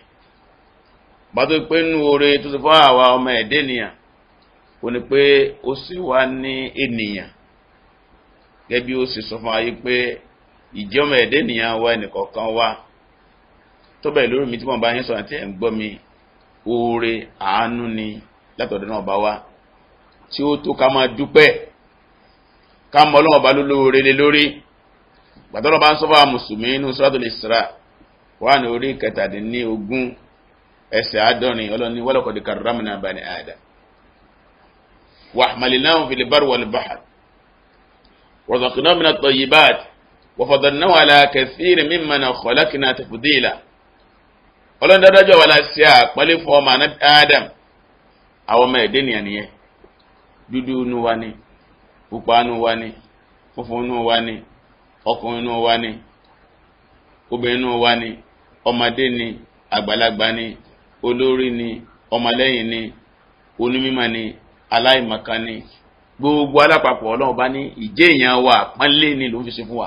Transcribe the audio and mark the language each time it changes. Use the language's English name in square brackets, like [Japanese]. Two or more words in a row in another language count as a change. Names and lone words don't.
[Yoruba] Bá tó pé nínú oore tó ti fún àwa ọmọ ẹ̀dẹ́ ènìyàn kò ní pé ó sì wá ní ènìyàn gẹ́gẹ́ bí ó sì sọ fún ayé pé ìjẹ́ ọmọ ẹ̀dẹ́ ènìyàn wa ẹnìkọ̀ọ̀kan wa tó bẹ̀rẹ̀ lórí mi tí wọ́n bá yín sọ̀rọ̀ tí ẹ̀ ń gbọ́ mi, oore àánú ni látọ̀dọ̀ náà bá wá tí ó tó ká máa dúpẹ́ ká mọ Ọlọ́run bá lóore lé lórí. Gbàtọ́lọ́ bá ń sọ́fà mùsùlùmí nínú Suratul Isra wà ní orí 17 ẹsẹ̀ 70 Ọlọ́run ní [Arabic] ولقد كرمنا بني آدم وحملناهم في البر والبحر ورزقناهم من الطيبات وفضلناهم على كثير ممن خلقنا تفضيلا. [Yoruba] Ọlọ́run dájọ́ wà láti àpọ́lé fún ọmọ Adam, àwọn ọmọ ẹ̀dẹ́ nìyàn nìyẹn. Dúdú inú wa ni, pupa inú wa ni, funfun inú wa ni, ọkùnrin inú wa ni, obìnrin inú wa ni, ọmọdé ni, àgbàlagbà ni, olórí ni, ọmọlẹ́yìn ni, onímímọ̀ ni, aláìmọ̀kan ni, gbogbo alápapọ̀ Ọlọ́run bá ní ìjẹ́ èèyàn wa pọ́nlé ni ló fi ṣe fún wa.